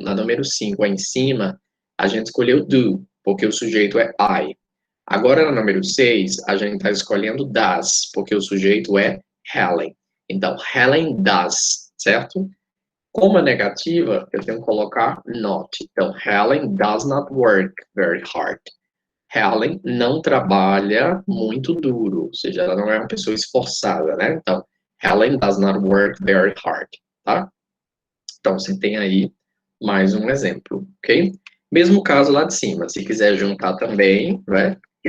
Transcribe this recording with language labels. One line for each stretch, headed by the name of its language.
Portuguese: Na número 5, aí em cima, a gente escolheu do, porque o sujeito é I. Agora, na número 6, a gente está escolhendo das, porque o sujeito é Helen. Então,
English: Helen does,
Portuguese: certo? Como é negativa, eu tenho que colocar not.
English: Então, Helen does not work very hard.
Portuguese: Helen não trabalha muito duro, ou seja, ela não é uma pessoa esforçada, né?
English: Então, Helen does not work very hard, tá?
Portuguese: Então, você tem aí mais um exemplo, ok? Mesmo caso lá de cima, se quiser juntar também, né?